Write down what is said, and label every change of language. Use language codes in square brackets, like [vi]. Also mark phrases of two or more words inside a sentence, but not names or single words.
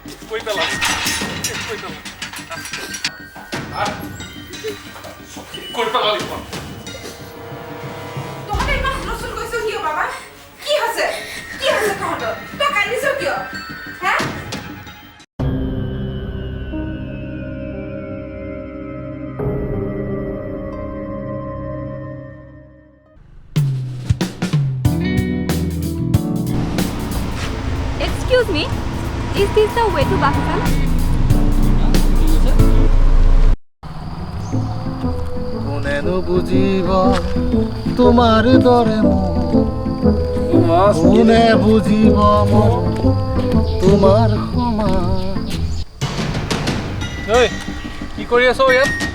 [bn] কই পেলাম কই পেলাম আর কই পেলাম [as] তোমাদের ইমান হুলস্থুল কৰিছো কিয় বাবা কি হৈছে তহঁতৰ তই কান্দিছ কিয় হা [en] Excuse me, is this the way to Bakugan? [as] কোনেনো বুজিব তোমাৰ দৰে কোনে বুজিব মোৰ তোমাৰ সমান ঐ কি কৰি আছ ইয়াত